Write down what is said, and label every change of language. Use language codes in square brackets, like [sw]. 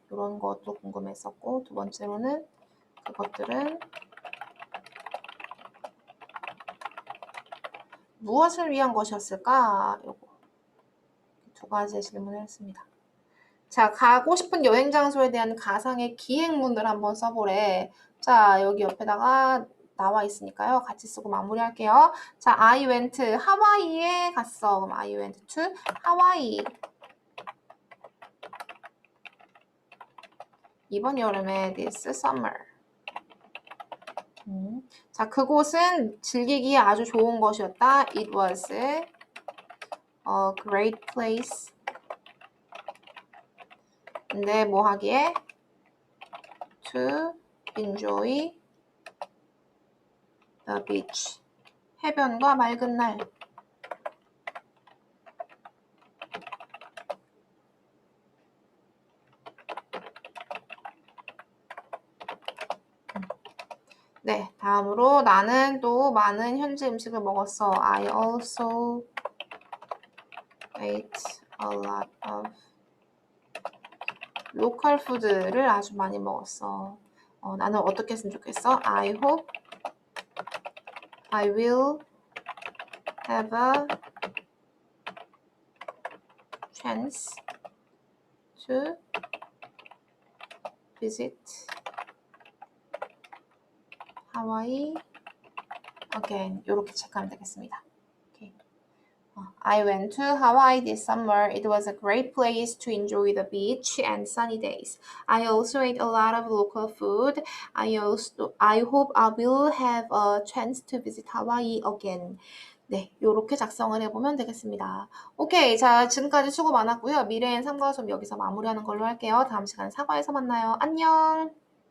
[ko] 이런 것도 궁금했었고 두 번째로는 그것들은 무엇을 위한 것이었을까? 요거 두 가지의 질문을 했습니다. 자, 가고 싶은 여행 장소에 대한 가상의 기행문을 한번 써보래. 자, 여기 옆에다가 나와 있으니까요. 같이 쓰고 마무리할게요. 자, [en] I went [ko] 하와이에 갔어. 그럼 [en] I went to 하와이. [ko] 이번 여름에 [en] this summer. [ko] 자, 그곳은 즐기기에 아주 좋은 것이었다. [en] It was a great place. [ko] 근데 뭐 하기에? [en] To enjoy the beach. [ko] 해변과 맑은 날. 네, 다음으로 나는 또 많은 현지 음식을 먹었어. [en] I also ate a lot of local food를 [ko] 아주 많이 먹었어. 나는 어떻게 했으면 좋겠어? [en] I hope I will have a chance to visit Hawaii again. [ko] 이렇게 체크하면 되겠습니다. [en] Okay. I went to Hawaii this summer. It was a great place to enjoy the beach and sunny days. I also ate a lot of local food. I hope I will have a chance to visit Hawaii again. [ko] 네, 요렇게 작성을 해보면 되겠습니다. 오케이, 자, 지금까지 수고 많았고요. 미래엔 삼과 수업 여기서 마무리하는 걸로 할게요. 다음 시간에 사과에서 만나요. 안녕!